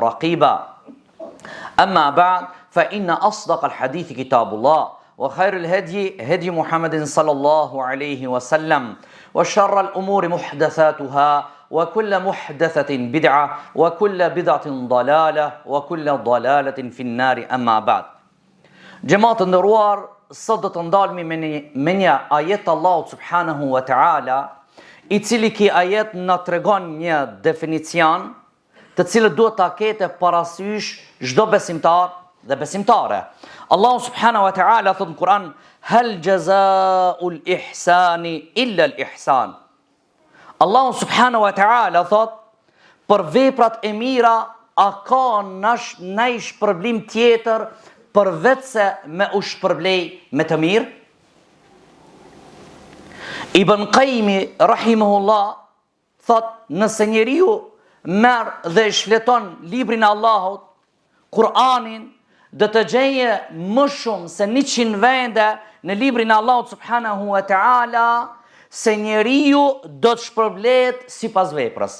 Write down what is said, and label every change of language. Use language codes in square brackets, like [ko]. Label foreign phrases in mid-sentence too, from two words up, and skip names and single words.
[ar] رقيبا أما بعد فإن أصدق الحديث كتاب الله وخير الهدي هدي محمد صلى الله عليه وسلم وشر الأمور محدثاتها وكل محدثة بدعة وكل بدعة ضلالة وكل ضلالة في النار أما بعد جماعة النروار صدت [sq] ndalmi me një ajet Allahut [ar] سبحانه وتعالى [sq] I cili ki ajet na tregon një definicion të cilët duhet ta ketë parasysh çdo besimtar dhe besimtare. Allahu [ar] سبحانه وتعالى [sq] thot në Kur'an: [ar] "هل جزاء الإحسان إلا الإحسان." [sq] Allahu [ar] سبحانه وتعالى [sq] thot për veprat e mira a ka ndaj shpërblim tjetër përveç se me u shpërblej me të mirë? Ibn Qayyimi rahimahullah thot nëse njeriu merr dhe shfleton librin e Allahut, Kur'anin, do të gjeje më shumë se 100 vende në librin e Allahut [ar] سبحانه وتعالى [sq] se njeriu do të shpërblehet sipas veprës.